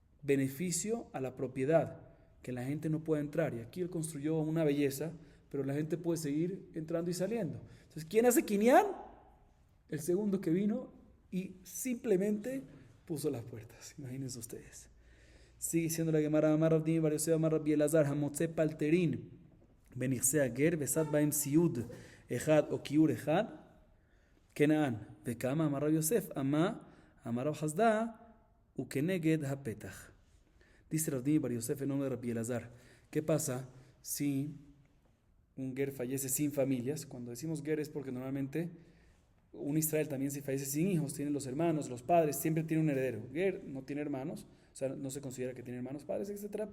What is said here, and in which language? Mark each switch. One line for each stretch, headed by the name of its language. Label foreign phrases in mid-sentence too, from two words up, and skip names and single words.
Spanish: beneficio a la propiedad, que la gente no puede entrar. Y aquí él construyó una belleza, pero la gente puede seguir entrando y saliendo. Entonces, ¿quién hace Kinyan? El segundo que vino y simplemente puso las puertas. Imagínense ustedes. Sigue siendo la Gemara
Hebrew: אמר רב דימי בר יוסף אמר רבי אלעזר המוצא פלטרין בנכסי הגר וסד בהן סיוד אחד או כיור אחד קנאן וכמה אמר רבי יוסף אמר רב חסדא וכנגד הפתח.
Spanish: Dice Rav Dimi bar Yosef en nombre de Rabbi Elazar, ¿qué pasa si un ger fallece sin familias? Cuando decimos ger es porque normalmente un Israel también si fallece sin hijos, tiene los hermanos, los padres, siempre tiene un heredero. Ger no tiene hermanos, o sea, no se considera que tiene hermanos, padres, etc.